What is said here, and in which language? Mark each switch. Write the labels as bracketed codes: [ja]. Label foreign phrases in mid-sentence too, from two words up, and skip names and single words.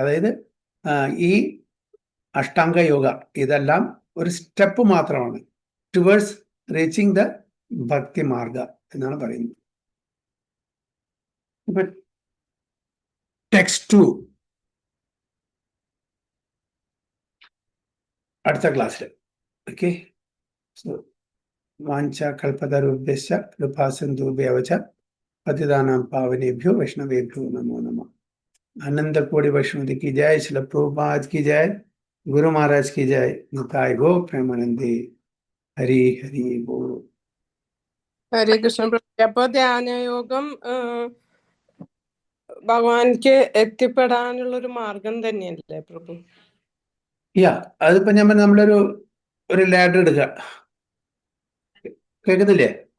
[ml] അതായത് ഈ അഷ്ടാംഗ യോഗ ഇതെല്ലാം ഒരു സ്റ്റെപ്പ് മാത്രമാണ് [en] towards reaching the [ml] ഭക്തി മാർഗ എന്നാണ് പറയുന്നത്. ഇപ്പൊ ടെക്സ്റ്റ് 2 അടുത്ത ക്ലാസ്സിൽ. [en] okay, so [sa] വാഞ്ച കൽപ്പതരുഭ്യശ്ച കൃപാസിന്ധുഭ്യവച പതിതാനാം പാവനേഭ്യോ വൈഷ്ണവേഭ്യോ നമോ നമഃ. [hi] अनंतकोटि वैष्णव की जय, श्रील प्रभुपाद की जय, गुरु महाराज की जय, निताय गो प्रेमानंदे, हरि हरि बोल. [ml] ഹരേ കൃഷ്ണ പ്രഭു. അപ്പൊ ധ്യാനയോഗം ഭഗവാൻക്ക് എത്തിപ്പെടാനുള്ള ഒരു മാർഗം തന്നെയല്ലേ പ്രഭു? അതിപ്പോ ഞാൻ നമ്മളൊരു ലാഡർ എടുക്കുക, കേൾക്കുന്നില്ലേ?